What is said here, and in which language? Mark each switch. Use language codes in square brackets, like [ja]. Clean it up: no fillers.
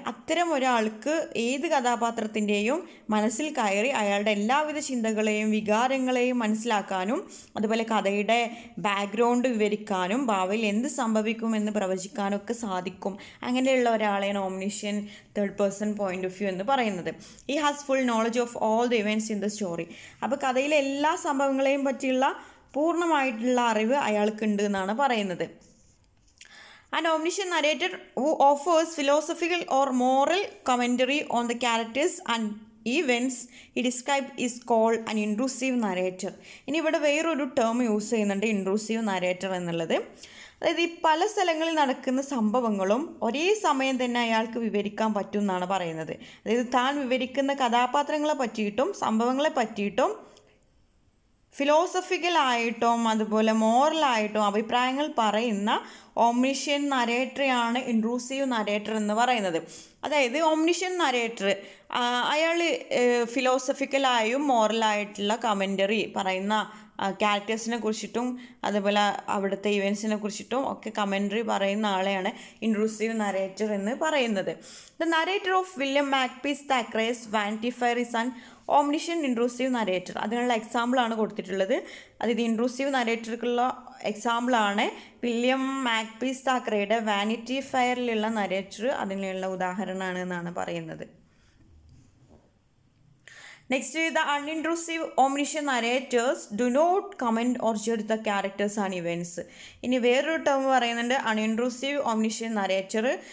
[ml] അത്തരം ഒരാൾക്ക് ഏത് കഥാപാത്രത്തിൻ്റെയും മനസ്സിൽ കയറി അയാളുടെ എല്ലാവിധ ചിന്തകളെയും വികാരങ്ങളെയും മനസ്സിലാക്കാനും അതുപോലെ കഥയുടെ ബാക്ക്ഗ്രൗണ്ട് വിവരിക്കാനും ഭാവിയിൽ എന്ത് സംഭവിക്കുമെന്ന് പ്രവചിക്കാനും ഒക്കെ സാധിക്കും. അങ്ങനെയുള്ള ഒരാളെയാണ് ഓംനിഷ്യൻ third person point of view എന്ന് പറയുന്നത്. [en] He has full knowledge of all the events in the story. [ml] അപ്പോൾ കഥയിലെ എല്ലാ സംഭവങ്ങളെയും പറ്റിയുള്ള പൂർണ്ണമായിട്ടുള്ള അറിവ് അയാൾക്കുണ്ട് എന്നാണ് പറയുന്നത്. [en] An omniscient narrator who offers philosophical or moral commentary on the characters and events he described is called an intrusive narrator. [ml] ഇനി ഇവിടെ വേറൊരു ടേം യൂസ് ചെയ്യുന്നുണ്ട്, ഇൻട്രൂസീവ് നരേറ്റർ എന്നുള്ളത്. അതായത് ഈ പല സ്ഥലങ്ങളിൽ നടക്കുന്ന സംഭവങ്ങളും ഒരേ സമയം തന്നെ അയാൾക്ക് വിവരിക്കാൻ പറ്റും എന്നാണ് പറയുന്നത്. അതായത് താൻ വിവരിക്കുന്ന കഥാപാത്രങ്ങളെ പറ്റിയിട്ടും സംഭവങ്ങളെ പറ്റിയിട്ടും ഫിലോസഫിക്കലായിട്ടും അതുപോലെ മോറലായിട്ടും അഭിപ്രായങ്ങൾ പറയുന്ന ഓംനിഷ്യൻ നരേറ്ററെയാണ് ഇൻട്രൂസീവ് നരേറ്റർ എന്ന് പറയുന്നത്. അതായത് ഓംനിഷ്യൻ നരേറ്റർ അയാൾ ഫിലോസഫിക്കലായും മോറലായിട്ടുള്ള കമൻ്ററി പറയുന്ന ക്യാരക്ടേഴ്സിനെ കുറിച്ചിട്ടും അതുപോലെ അവിടുത്തെ ഇവൻറ്റ്സിനെ കുറിച്ചിട്ടും ഒക്കെ കമൻ്ററി പറയുന്ന ആളെയാണ് ഇൻട്രൂസീവ് നരേറ്റർ എന്ന് പറയുന്നത്. [en] The narrator of William Makepeace Thackeray's Vanity Fair is an omniscient intrusive narrator. [ml] അതിനുള്ള എക്സാമ്പിളാണ് കൊടുത്തിട്ടുള്ളത്. അതായത് ഇൻട്രൂസീവ് നരേറ്റർക്കുള്ള എക്സാമ്പിളാണ് വില്യം മാക്പീസ് താക്രയുടെ വാനിറ്റി ഫെയറിലുള്ള നരേറ്റർ. അതിനുള്ള ഉദാഹരണമാണ് എന്നാണ് പറയുന്നത്. [en] Next, the unintrusive omniscient narrators do not comment or judge the characters and events. [ml] ഇനി വേറൊരു ടേം പറയുന്നുണ്ട് അൺഇൻട്രൂസീവ് ഓംനിഷ്യൻ നരേറ്റർ.